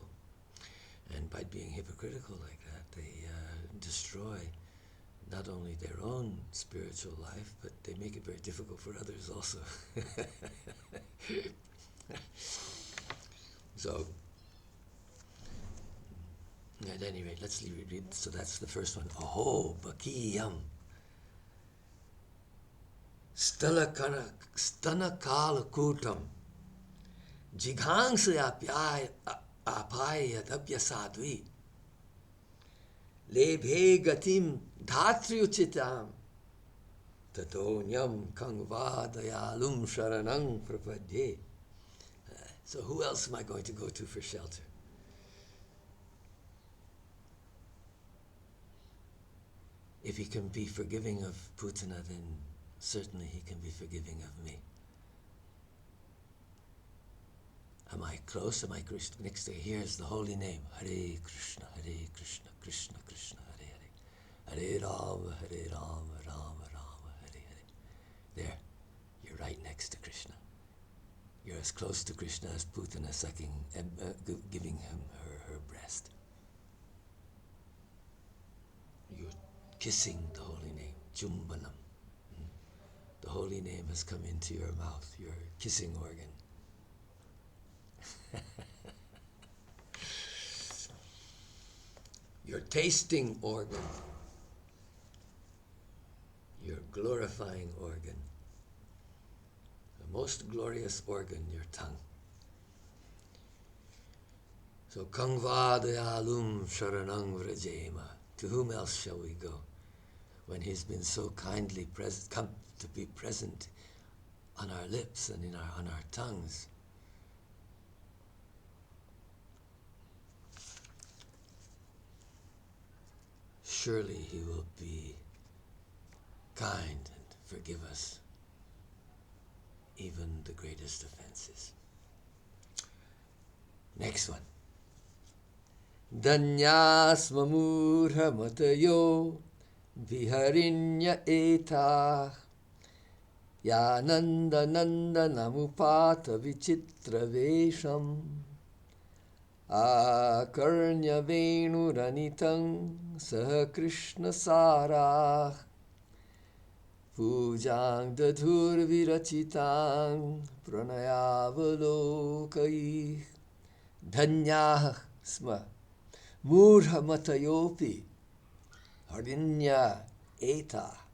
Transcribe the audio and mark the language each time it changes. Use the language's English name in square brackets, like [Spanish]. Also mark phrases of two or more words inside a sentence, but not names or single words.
[English] And by being hypocritical like that, they destroy not only their own spiritual life, but they make it very difficult for others also. So, at any rate, let's read. So that's the first one. [Sanskrit] अहो बकी स्तन-काल-कूटं जिघांसयापाययद् असाध्वी लेभे गतिं धात्र्य्-उचितां ततोऽन्यं दयालुं शरणं प्रपद्ये. [English] So who else am I going to go to for shelter? If he can be forgiving of Putana, then certainly he can be forgiving of me. Am I close? Am I next to? Here's the holy name. [Sanskrit] हरे कृष्ण, कृष्ण कृष्ण, हरे हरे. हरे राम, राम राम, हरे हरे. [English] There, you're right next to Krishna. You're as close to Krishna as Putana sucking, giving him her breast. You're kissing the holy name, Chumbanam. The holy name has come into your mouth, your kissing organ. Your tasting organ, your glorifying organ, the most glorious organ, your tongue. So, [Sanskrit] कंवा दयालुं शरणं व्रजेम. [English] To whom else shall we go when he's been so kindly come to be present on our lips and on our tongues? Surely he will be kind and forgive us even the greatest offenses. Next one. [Sanskrit] धन्याः मूढ-मतयोऽपि हरिण्य एतः य नन्द-नन्दनम् उपात्त-विचित्र-वेशम् आकर्ण्य वेणु-रणितं सह-कृष्णसाराः पूजां दधुर् विरचितां प्रणयावलोकैः धन्याः स्म मूढ-मतयोऽपि हरिण्य एत